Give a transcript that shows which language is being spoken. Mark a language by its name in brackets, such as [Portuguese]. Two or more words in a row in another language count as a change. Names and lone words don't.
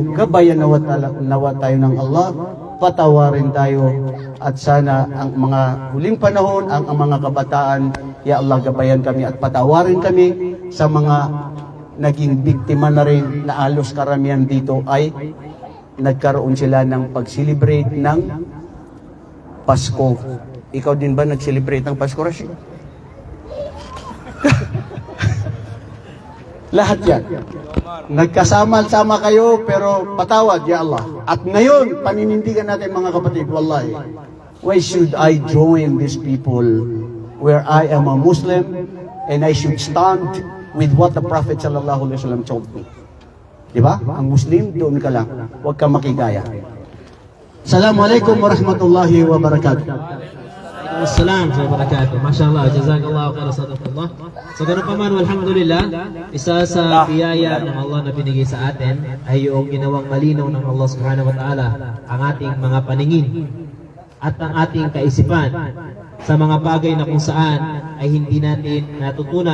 [Filipino] Gabayan nawa tayo ng Allah, patawarin tayo, at sana ang mga huling panahon, ang mga kabataan, [Arabic] يا الله, [Filipino] gabayan kami at patawarin kami sa mga naging biktima na rin, na alos karamihan dito ay nagkaroon sila ng pag-celebrate ng Pasko. Ikaw din ba nag-celebrate ng Pasko, Rashid? Lahat yan. Nagkasama-sama kayo, pero patawad, [Arabic] يا الله. [Filipino] At ngayon, paninindigan natin mga kapatid, wallahi, [English] why should I join these people where I am a Muslim and I should stand with what the Prophet [Arabic] صلى الله عليه وسلم [English] told me? [Filipino] Diba? Ang Muslim, doon ka lang. Huwag ka makigaya. [Arabic] السلام عليكم ورحمة الله وبركاته. السلام عليكم ورحمة الله وبركاته ما شاء الله جزاك الله خيرا صدق الله. [Filipino] So ganun pa man, alhamdulillah, isa sa biyaya ng Allah na binigay sa atin ay yung ginawang malinaw ng Allah [Arabic] سبحانه وتعالى [Filipino] ang ating mga paningin at ang ating kaisipan sa mga bagay na kung saan ay hindi natin natutunan